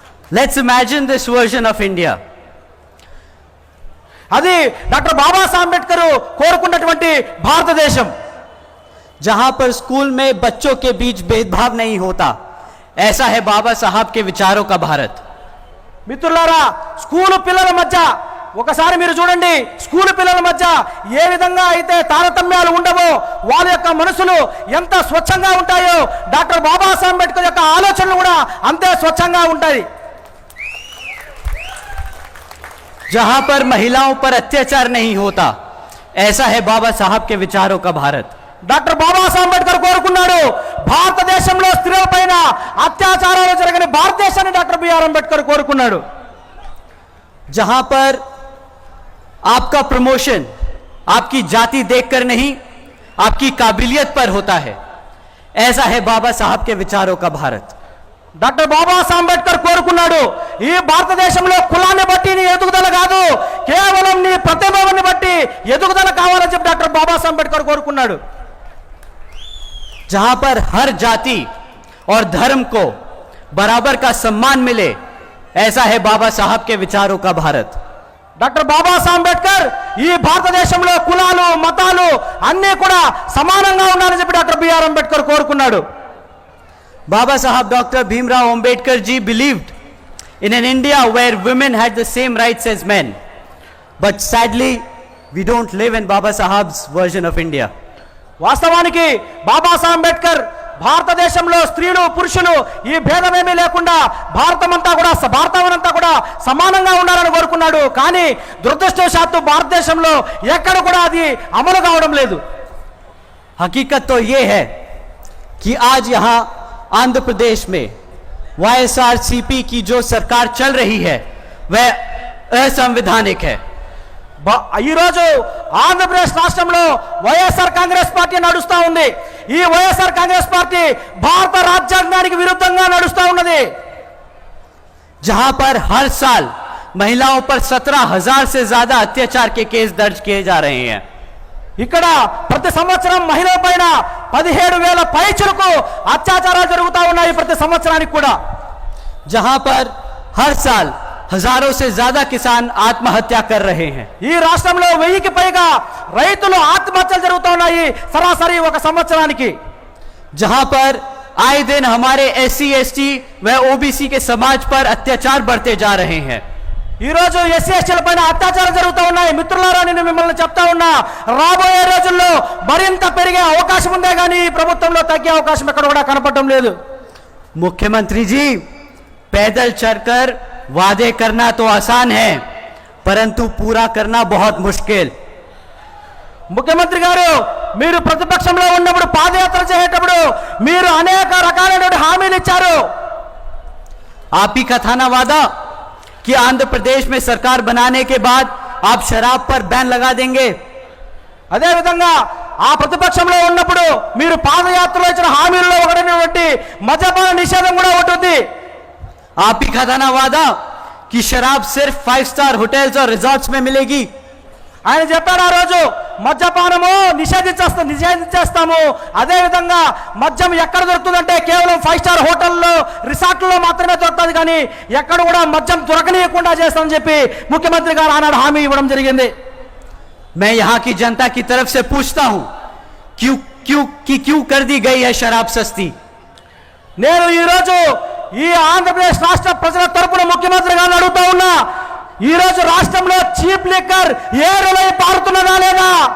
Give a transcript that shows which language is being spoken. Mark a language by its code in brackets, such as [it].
[en] Let's imagine this version of India. [te] అది doctor Babasaheb Ambedkar కోరుకున్నటువంటి భారతదేశం, [hi] जहां पर स्कूल में बच्चों के बीच भेदभाव नहीं होता, ऐसा है बाबा साहब के विचारों का भारत। [te] మిత్రులారా, స్కూలు పిల్లల మధ్య ఒకసారి మీరు చూడండి, స్కూలు పిల్లల మధ్య ఏ విధంగా అయితే తారతమ్యాలు ఉండవో, వాళ్ళ యొక్క మనసులు ఎంత స్వచ్ఛంగా ఉంటాయో, డాక్టర్ బాబాసాహెబ్ అంబేద్కర్ యొక్క ఆలోచనలు కూడా అంతే స్వచ్ఛంగా ఉంటాయి. [hi] जहां पर महिलाओं पर अत्याचार नहीं होता, ऐसा है बाबा साहब के विचारों का भारत। [te] డాక్టర్ బాబాసాహెబ్ అంబేద్కర్ కోరుకున్నాడు, భారతదేశంలో స్త్రీల పైన అత్యాచారాలు జరగని భారతదేశాన్ని డాక్టర్ బిఆర్ అంబేద్కర్ కోరుకున్నాడు. [hi] जहां पर आपका प्रमोशन आपकी जाति देखकर नहीं, आपकी काबिलियत पर होता है। ऐसा है बाबा साहब के विचारों का भारत। [te] డాక్టర్ బాబాసాహెబ్ అంబేద్కర్ కోరుకున్నాడు, ఈ భారతదేశంలో కులాన్ని బట్టి నీ ఎదుగుదల కాదు, కేవలం నీ ప్రతిభని బట్టి ఎదుగుదల కావాలని చెప్పి డాక్టర్ బాబాసాహెబ్ అంబేద్కర్ కోరుకున్నాడు। [hi] जहां पर हर जाति और धर्म को बराबर का सम्मान मिले, ऐसा है बाबा साहब के विचारों का भारत। [te] డాక్టర్ బాబాసాహెబ్ అంబేద్కర్ ఈ భారతదేశంలో కులాలు మతాలు అన్నీ కూడా సమానంగా ఉండాలని చెప్పి డాక్టర్ బిఆర్ అంబేద్కర్ కోరుకున్నాడు। [en] Baba Sahab Dr. Bhimrao Ambedkar ji believed in an India where women had the same rights as men. But sadly, we don't live in Baba Sahab's version of India. [te] వాస్తవానికి బాబాసాహెబ్ అంబేద్కర్ భారతదేశంలో స్త్రీలు పురుషులు ఈ భేదమేమీ లేకుండా భారతమంతా కూడా సమానంగా ఉండాలని కోరుకున్నాడు। కానీ దురదృష్టవశాత్తు భారతదేశంలో ఎక్కడ కూడా అది అమలు కావడం లేదు। [hi] हकीकत तो ये है कि आज यहाँ आंध्र प्रदेश में YSRCP की जो सरकार चल रही है वह असंवैधानिक है। [te] ఈ రోజు ఆంధ్రప్రదేశ్ రాష్ట్రంలో వైఎస్ఆర్ కాంగ్రెస్ పార్టీ నడుస్తూ ఉంది। ఈ వైఎస్ఆర్ కాంగ్రెస్ పార్టీ భారత రాజ్యాంగానికి విరుద్ధంగా నడుస్తూ ఉన్నది। [hi] जहां पर हर साल महिलाओं पर 17,000 से ज्यादा अत्याचार के केस दर्ज किए जा रहे हैं। [te] ఇక్కడ ప్రతి సంవత్సరం మహిళల పైన 17,000 పైచులకు అత్యాచారాలు జరుగుతూ ఉన్నాయి ప్రతి సంవత్సరానికి కూడా। [hi] जहां पर हर साल हजारों से ज्यादा किसान आत्महत्या कर रहे हैं। [te] ఈ రాష్ట్రంలో 1000కి పైగా రైతులు ఆత్మహత్యలు జరుగుతూ ఉన్నాయి సరాసరి ఒక సంవత్సరానికి। [hi] जहां पर आए दिन हमारे SC ST व OBC के समाज पर अत्याचार बढ़ते जा रहे हैं। [te] ఈ రోజు ఎస్సీ ఎస్టీల పైన అత్యాచారం జరుగుతూ ఉన్నాయి। మిత్రులారా, నేను మిమ్మల్ని చెప్తా ఉన్నా, రాబోయే రోజుల్లో మరింత పెరిగే అవకాశం ఉందే కానీ ఈ ప్రభుత్వంలో తగ్గే అవకాశం ఎక్కడ కూడా కనపడటం లేదు। [hi] मुख्यमंत्री जी, पैदल चलकर वादे करना तो आसान है, परंतु पूरा करना बहुत मुश्किल। [te] ముఖ్యమంత్రి గారు, మీరు ప్రతిపక్షంలో ఉన్నప్పుడు పాదయాత్ర చేసేటప్పుడు మీరు అనేక రకాలైన హామీలు ఇచ్చారు। [hi] आप ही का था ना वादा कि आंध्र प्रदेश में सरकार बनाने के बाद आप शराब पर बैन लगा देंगे। [te] అదే విధంగా ఆ ప్రతిపక్షంలో ఉన్నప్పుడు మీరు పాదయాత్రలో ఇచ్చిన హామీల్లో ఒకటైనటువంటి మద్యపాన నిషేధం కూడా ఉంటుంది। [hi] आप ही का था ना वादा कि शराब सिर्फ 5 स्टार होटल्स और रिजॉर्ट्स में मिलेगी। [te] ఆయన చెప్పాడు ఆ రోజు, మద్యపానము నిషేధించేస్తాము, అదే విధంగా మద్యం ఎక్కడ దొరుకుతుందంటే కేవలం 5 స్టార్ హోటల్లో రిసార్ట్లో మాత్రమే దొరుకుతుంది, కానీ ఎక్కడ కూడా మద్యం దొరకనీయకుండా చేస్తామని చెప్పి ముఖ్యమంత్రి గారు ఆనాడు హామీ ఇవ్వడం జరిగింది। [hi] मैं यहाँ की जनता की तरफ से पूछता हूं, क्यों कर दी गई है शराब सस्ती? [te] నేను ఈ రోజు ఈ ఆంధ్రప్రదేశ్ రాష్ట్ర ప్రజల తరపున ముఖ్యమంత్రి గారిని అడుగుతా ఉన్నా, ఈ రోజు రాష్ట్రంలో చీప్ లిక్కర్ ఏరులై పారుతున్నదా లేదా?